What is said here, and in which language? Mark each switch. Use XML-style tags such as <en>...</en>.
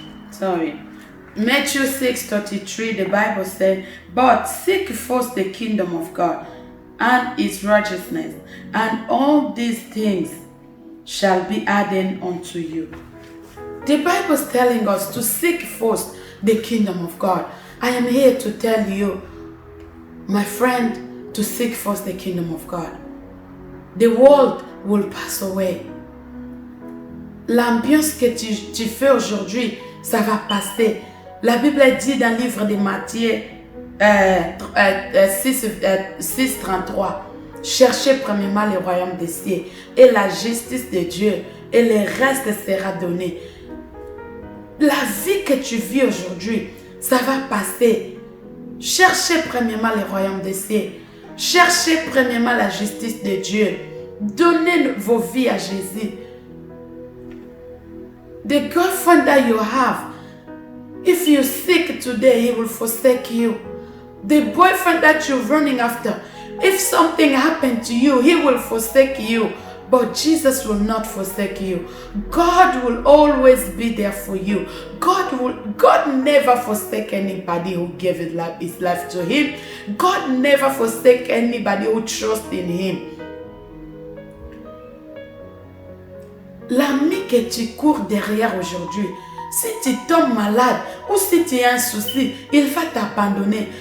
<en>Sorry. Matthew 6:33, the Bible says, but seek first the kingdom of God and his righteousness, and all these things shall be added unto you. The Bible is telling us to seek first the kingdom of God. I am here to tell you, my friend, to seek first the kingdom of God. The world will pass away.</en> <fr>L'ambiance que tu fais aujourd'hui, ça va passer. La Bible dit dans le livre de Matthieu 6:33, cherchez premièrement le royaume des cieux et la justice de Dieu, et le reste sera donné. La vie que tu vis aujourd'hui, ça va passer. Cherchez premièrement le royaume des cieux. Cherchez premièrement la justice de Dieu. Donnez vos vies à Jésus.</fr> <en>The girlfriend that you have, if you seek today, he will forsake you. The boyfriend that you're running after, if something happened to you, he will forsake you. But Jesus will not forsake you. God will always be there for you. God never forsake anybody who gave his life to him. God never forsake anybody who trusts in him.</en> <fr>L'ami que tu cours derrière aujourd'hui, si tu tombes malade ou si tu as un souci, il va t'abandonner.</fr>